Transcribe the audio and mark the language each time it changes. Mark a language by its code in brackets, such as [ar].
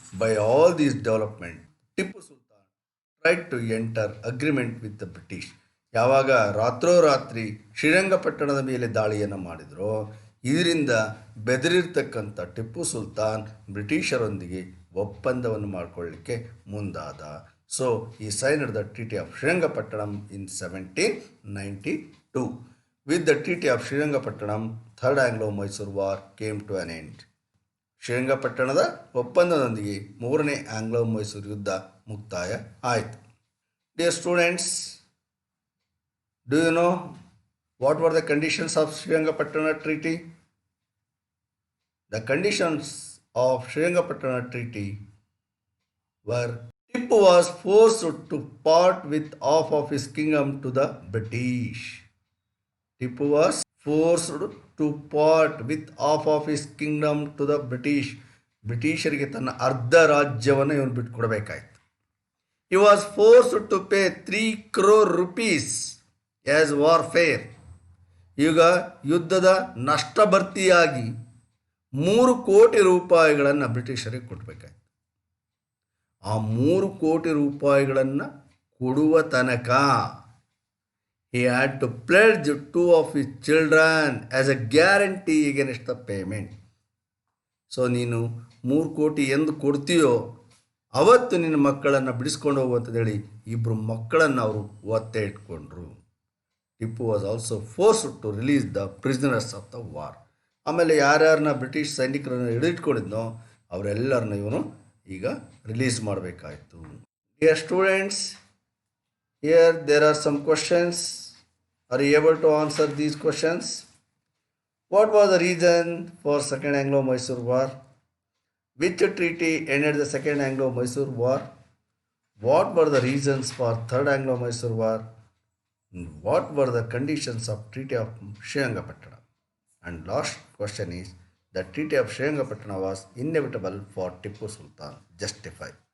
[en] By all these development Tipu Sultan tried to enter agreement with the British. [kn] ಯಾವಾಗ ರಾತ್ರೋರಾತ್ರಿ ಶ್ರೀರಂಗಪಟ್ಟಣದ ಮೇಲೆ ದಾಳಿಯನ್ನು ಮಾಡಿದರೋ ಇದರಿಂದ ಬೆದರಿರ್ತಕ್ಕಂಥ ಟಿಪ್ಪು ಸುಲ್ತಾನ್ ಬ್ರಿಟಿಷರೊಂದಿಗೆ ಒಪ್ಪಂದವನ್ನು ಮಾಡಿಕೊಳ್ಳಲಿಕ್ಕೆ ಮುಂದಾದ. [en] So, he signed the Treaty of Srirangapattanam in 1792. With the Treaty of Srirangapattanam, Third Anglo-Mysore War came to an end. [kn] ಶ್ರೀರಂಗಪಟ್ಟಣದ ಒಪ್ಪಂದದೊಂದಿಗೆ ಮೂರನೇ ಆಂಗ್ಲೋ-ಮೈಸೂರು ಯುದ್ಧ ಮುಕ್ತಾಯ ಆಯಿತು. [en] Dear students, do you know what were the conditions of Srirangapattanam Treaty? The conditions of Srirangapattanam Treaty were Tipu was forced to part with half of his kingdom to the British. Tipu was forced to part with half of his kingdom to the British. [kn] ಬ್ರಿಟಿಷರಿಗೆ ತನ್ನ ಅರ್ಧ ರಾಜ್ಯವನ್ನು ಇವನು ಬಿಟ್ಟುಕೊಡಬೇಕಾಯಿತು. [en] He was forced to pay 3 crore rupees as warfare. [kn] ಈಗ ಯುದ್ಧದ ನಷ್ಟ ಭರ್ತಿಯಾಗಿ 3 ಕೋಟಿ ರೂಪಾಯಿಗಳನ್ನು ಬ್ರಿಟಿಷರಿಗೆ ಕೊಡಬೇಕಾಯಿತು. ಆ 3 ಕೋಟಿ ರೂಪಾಯಿಗಳನ್ನು ಕೊಡುವ ತನಕ [en] he had to pledge 2 of his children as a guarantee against the payment. [kn] So ನೀನು 3 ಕೋಟಿ ಎಂದು ಕೊಡ್ತೀಯೋ ಅವತ್ತು ನಿನ್ನ ಮಕ್ಕಳನ್ನು ಬಿಡಿಸ್ಕೊಂಡು ಹೋಗುವಂಥದ್ದೇಳಿ 2 ಮಕ್ಕಳನ್ನು ಅವರು ಒತ್ತೆ ಇಟ್ಕೊಂಡ್ರು. [en] Tipu was also forced to release the prisoners of the war. [kn] ಆಮೇಲೆ ಯಾರ್ಯಾರನ್ನ ಬ್ರಿಟಿಷ್ ಸೈನಿಕರನ್ನು ಹಿಡಿದಿಟ್ಕೊಂಡಿದ್ನೋ ಅವರೆಲ್ಲರನ್ನ ಇವನು ಈಗ release ಮಾಡಬೇಕಾಯಿತು. [en] Dear students, here there are some questions. Are you able to answer these questions? What was the reason for second ಆಂಗ್ಲೋ-ಮೈಸೂರು war? Which treaty ended the second ಆಂಗ್ಲೋ-ಮೈಸೂರು war? What were the reasons for third ಆಂಗ್ಲೋ-ಮೈಸೂರು war? What were the conditions of treaty of Srirangapatna? And last question is, the Treaty of Srirangapatnam was inevitable for Tipu Sultan. Justify.